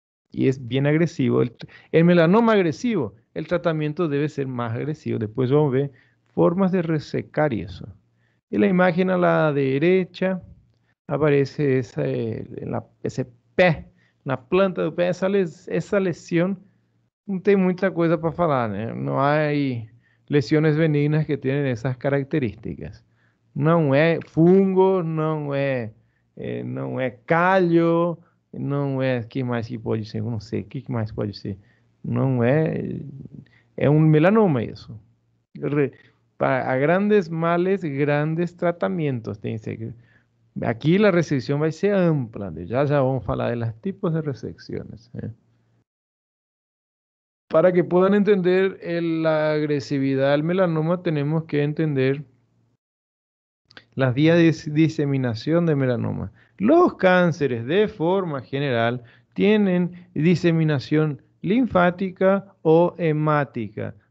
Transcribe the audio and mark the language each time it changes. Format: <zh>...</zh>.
<es>Y es bien agresivo. El melanoma agresivo, el tratamiento debe ser más agresivo. Después vamos a ver formas de resecar eso. Y la imagen a la derecha aparece</es> <pt>esse pé, na planta do pé, essa</pt> <es>lesión.</es> <pt>Não tem muita coisa para falar, né? Não há</pt> <es>lesiones benignas</es> <pt>que têm essas características. Não é fungo, não é calho, não é, que mais que pode ser? Eu não sei, o que mais pode ser? Não é, é um melanoma isso. Para a grandes males,</pt> <es>grandes tratamientos,</es> <pt>tem que ser. Aqui a resecção vai ser ampla, já vamos falar</pt> <es>de los tipos de resecciones. Para que puedan entender la agresividad del melanoma, tenemos que entender las vías de diseminación de melanoma. Los cánceres, de forma general, tienen diseminación linfática o hemática.</es>